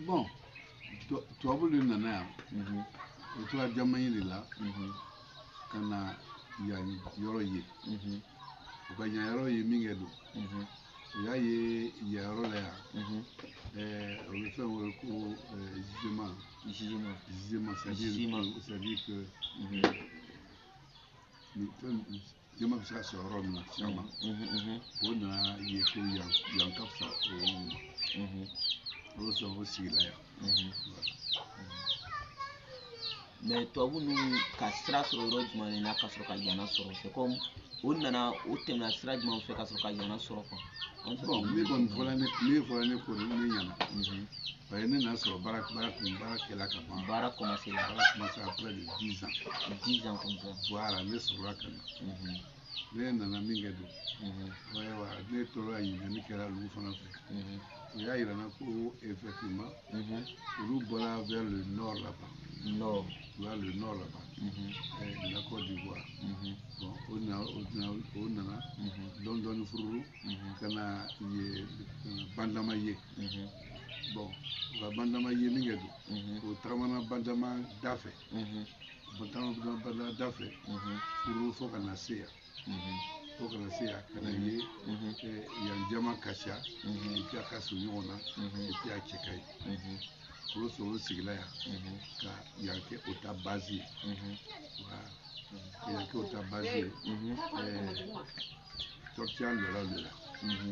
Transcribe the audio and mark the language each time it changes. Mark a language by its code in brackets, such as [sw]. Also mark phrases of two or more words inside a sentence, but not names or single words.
[bm] Bon tubabu de nana yan o tora jama ye de la ka na yan yɔrɔ ye o ka yan yɔrɔ ye min kɛ don o y'a ye yan yɔrɔ la yan o bɛ fɛn wele ko jugement [fr] c'est-à-dire que [bm] jama bɛ se ka sɔrɔ yɔrɔ min na sisan o nana ye ko yan ka fisa o yɔrɔ min ma o sɔn o sigila yan. Mais tubabu ninnu ka sira sɔrɔ yɔrɔ jumɛn de la ka sɔrɔ ka yana sɔrɔ [fr] c'est comme [bm] o nana o tɛmɛna sira jumɛn fɛ ka sɔrɔ ka yana sɔrɔ quoi. Bon min kɔni fɔra ne ko ne ɲɛna [fr] parce que [bm] ne nana sɔrɔ baara kɛla ka ban. Baara commencé [fr] après de 10 ans. 10 ans comme ça. [bm] Voilà ne sɔrɔla ka na ne nana min kɛ don ne tora ɲininkali kɛra olu fana fɛ o y'a yira n na ko effectivement olu bɔra [fr] vers le nord là-bas. Vers le nord là-bas la Côte d'Ivoire. [bm] Bon o nana dɔɔni fururu ka na bandama ye. Bon u ka bandama ye min kɛ don o tagamana bandama da fɛ bandama da fɛ fururu fo ka na se yan ka na ye yan jama ka ca [fr] et puis [bm] a ka surun ɲɔgɔn na [fr] et puis [bm] a cɛ ka ɲi o sɔrɔ o sigila yan ka yan kɛ o ta base ye ka yan kɛ o ta base ye Tortia lɔra la.